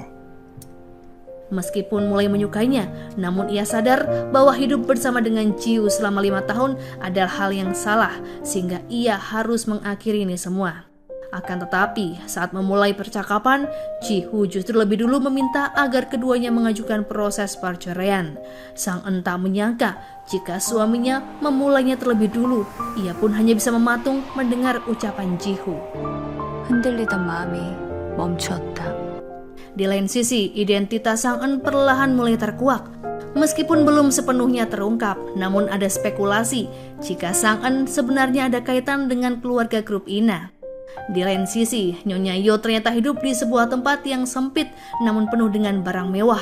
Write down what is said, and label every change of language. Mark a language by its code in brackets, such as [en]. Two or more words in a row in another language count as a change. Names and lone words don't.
[id] Meskipun mulai menyukainya, namun ia sadar bahwa hidup bersama dengan Ji-hoo selama 5 tahun adalah hal yang salah, sehingga ia harus mengakhiri ini semua. Akan tetapi, saat memulai percakapan, Ji-hoo justru lebih dulu meminta agar keduanya mengajukan proses perceraian. Sang-eun tak menyangka jika suaminya memulainya terlebih dulu, ia pun hanya bisa mematung mendengar ucapan Ji-hoo. [ko] 흔들리던 마음이 멈추었다. [id] Di lain sisi, identitas Sang-eun perlahan mulai terkuak. Meskipun belum sepenuhnya terungkap, namun ada spekulasi jika Sang-eun sebenarnya ada kaitan dengan keluarga grup Ina. Di lain sisi, Nyonya Yo ternyata hidup di sebuah tempat yang sempit namun penuh dengan barang mewah.